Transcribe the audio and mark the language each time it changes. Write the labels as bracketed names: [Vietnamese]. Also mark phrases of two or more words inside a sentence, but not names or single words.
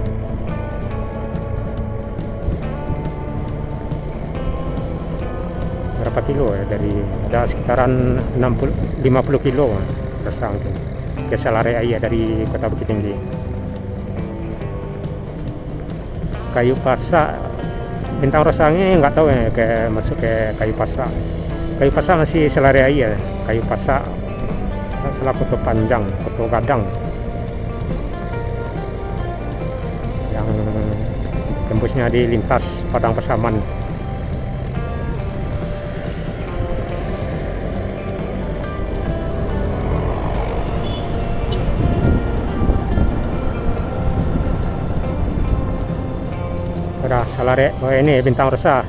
[Indonesian] Berapa kilo ya, dari ada sekitaran 50 kilo rasa mungkin ke Salaria ya, dari Kota Bukit Tinggi. Kayu Pasak, Bintang Rosangi nggak tahu ya, ke masuk ke Kayu Pasak. Kayu Pasak masih Salaria ya. Kayu Pasak salah Koto Panjang, Koto Gadang yang tembusnya di lintas Padang Pasaman. Salaria, oh ini Bintang Rosa.